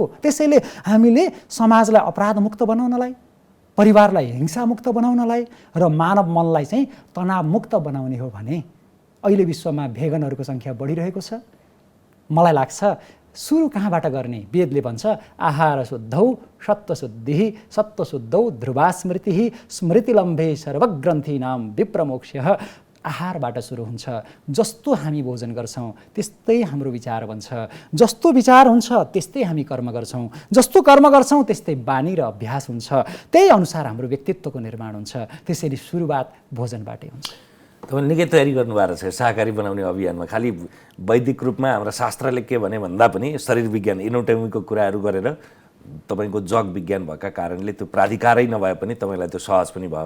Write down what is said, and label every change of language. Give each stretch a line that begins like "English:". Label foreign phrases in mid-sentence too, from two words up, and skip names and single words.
Nepali: त्यसैले हामीले समाजलाई अपराधमुक्त बनाउनलाई, परिवारलाई हिंसामुक्त बनाउनलाई र मानव मनलाई चाहिँ तनावमुक्त बनाउने हो भने अहिले विश्वमा भेगनहरूको सङ्ख्या बढिरहेको छ। मलाई लाग्छ सुरु कहाँबाट गर्ने?
Sanskrit: वेदले भन्छ आहार शुद्धौ सत्त्वशुद्धिः सत्त्वशुद्धौ ध्रुवा स्मृतिः स्मृतिलम्भे सर्वग्रन्थीनाम विप्रमोक्ष्यः।
Nepali: आहारबाट सुरु हुन्छ। जस्तो हामी भोजन गर्छौँ त्यस्तै हाम्रो विचार बन्छ, जस्तो विचार हुन्छ त्यस्तै हामी कर्म गर्छौँ, जस्तो कर्म गर्छौँ त्यस्तै बानी र अभ्यास हुन्छ, त्यही अनुसार हाम्रो व्यक्तित्वको निर्माण हुन्छ। त्यसैले सुरुवात भोजनबाटै हुन्छ। तपाईँ निकै तयारी गर्नुभएको छ शाकाहारी बनाउने अभियानमा। खालि वैदिक रूपमा हाम्रो शास्त्रले के भने भन्दा पनि शरीर विज्ञान एनाटोमीको कुराहरू गरेर तपाईँको जग विज्ञान भएका कारणले त्यो प्राधिकारै नभए पनि तपाईँलाई त्यो सहज पनि भयो।